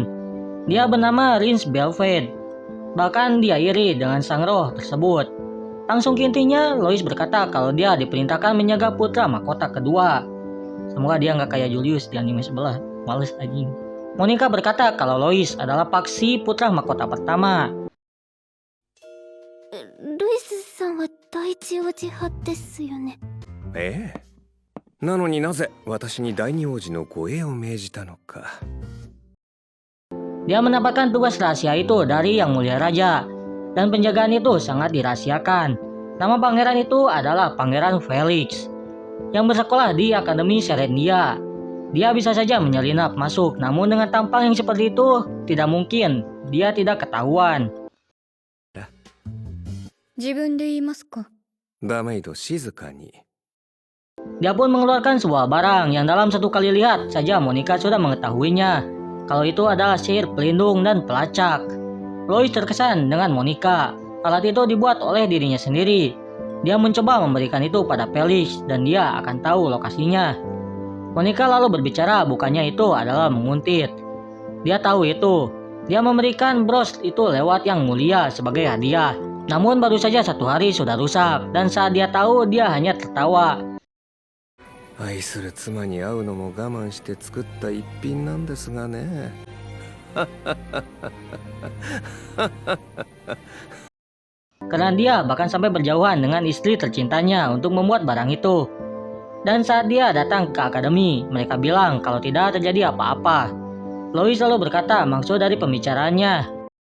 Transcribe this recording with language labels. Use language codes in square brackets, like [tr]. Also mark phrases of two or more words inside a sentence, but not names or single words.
[id] Dia bernama Rins Belfed. Bahkan dia iri dengan sang roh tersebut. Langsung ke intinya, Lois berkata kalau dia diperintahkan menjaga putra mahkota kedua. Semoga dia nggak kayak Julius di anime sebelah. Males anjing. Monica berkata kalau Lois adalah paksi putra mahkota pertama. [ja] ルイスさんは第一王子派ですよね。ええ。なのになぜ私に第二王子の護衛を命じたのか。 [id] Dia mendapatkan tugas rahasia itu dari Yang Mulia Raja, dan penjagaan itu sangat dirahasiakan. Nama pangeran itu adalah Pangeran Felix, yang bersekolah di Akademi Serendia. Dia bisa saja menyelinap masuk, namun dengan tampang yang seperti itu, tidak mungkin dia tidak ketahuan. [ja] 自分で言いますか。ダメイド静かに。 [id] Dia pun mengeluarkan sebuah barang yang dalam satu kali lihat saja Monica sudah mengetahuinya. Kalau itu adalah sihir pelindung dan pelacak. Lois terkesan dengan Monica. Alat itu dibuat oleh dirinya sendiri. Dia mencoba memberikan itu pada Felix dan dia akan tahu lokasinya. Monica lalu berbicara bukannya itu adalah menguntit. Dia tahu itu. Dia memberikan bros itu lewat Yang Mulia sebagai hadiah. Namun baru saja 1 hari sudah rusak dan saat dia tahu dia hanya tertawa. [ja] 愛する妻に会うのも我慢して作った一品なんですがね。 [id] Karena dia bahkan sampai berjauhan dengan istri tercintanya untuk membuat barang itu. Dan saat dia datang ke akademi, mereka bilang kalau tidak terjadi apa-apa. Lois selalu berkata maksud dari pembicaraannya.